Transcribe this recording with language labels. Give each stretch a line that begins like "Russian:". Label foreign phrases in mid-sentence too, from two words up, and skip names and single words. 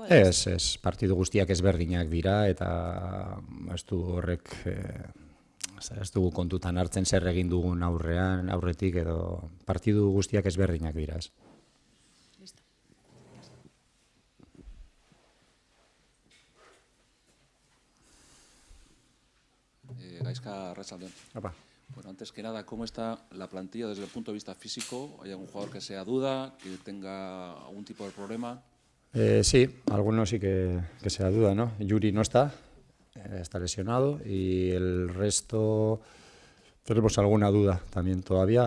Basque: Ez, partidu guztiak ezberdinak dira, eta ez du horrek, ez dugu kontutan hartzen zer egin dugun aurretik, edo partidu guztiak ezberdinak dira,
Spanish: Listo.
Basque: Gaizka, arratsaldeon. Apa.
Spanish: Bueno, antes que nada, ¿cómo está la plantilla desde el punto de vista físico? ¿Hay algún jugador que sea duda, que tenga algún tipo de problema? Sí, algunos sí que sea duda, ¿no? Yuri no está lesionado, y el resto tenemos alguna duda también todavía.